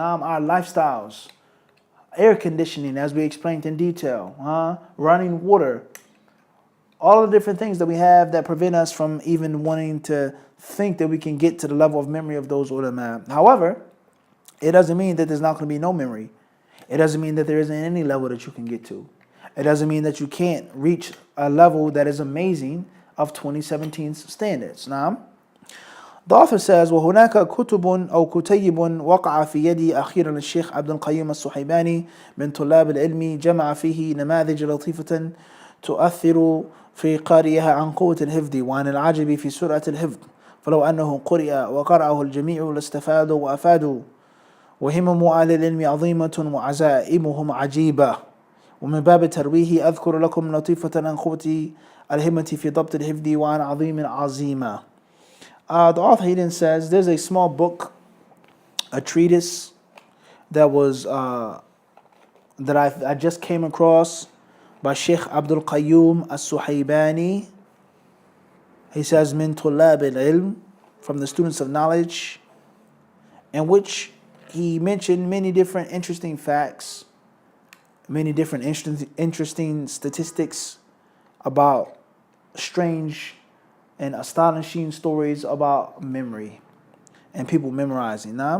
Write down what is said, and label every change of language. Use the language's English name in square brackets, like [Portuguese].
[English] Now our lifestyles, air conditioning, as we explained in detail, running water, all the different things that we have that prevent us from even wanting to think that we can get to the level of memory of those ulama. However, it doesn't mean that there's not going to be no memory. It doesn't mean that there isn't any level that you can get to. It doesn't mean that you can't reach a level that is amazing of 2017's standards. Now, the author says, [Arabic] وهناك كتب أو كتيب وقع في يدي أخيرا الشيخ عبد القيوم الصحيباني من طلاب العلم جمع فيه نماذج لطيفة تؤثر في قارئها عن قوة الحفظ وعن العجب في سرعة الحفظ فلو أنه قرئ وقرأه الجميع لاستفادوا وأفادوا وهمم أهل العلم عظيمة وعزائمهم عجيبة ومن باب ترويه أذكر لكم لطيفة عن قوة الهمة في ضبط الحفظ وعن عظيم عظيمة. [English] The author Hayden says there's a small book, a treatise that was that I just came across by Sheikh Abdul Qayyum as-Suhaybani. He says, [Arabic] min tulab al-ilm, [English] from the students of knowledge, in which he mentioned many different interesting facts, many different interesting statistics about strange and astonishing stories about memory and people memorizing.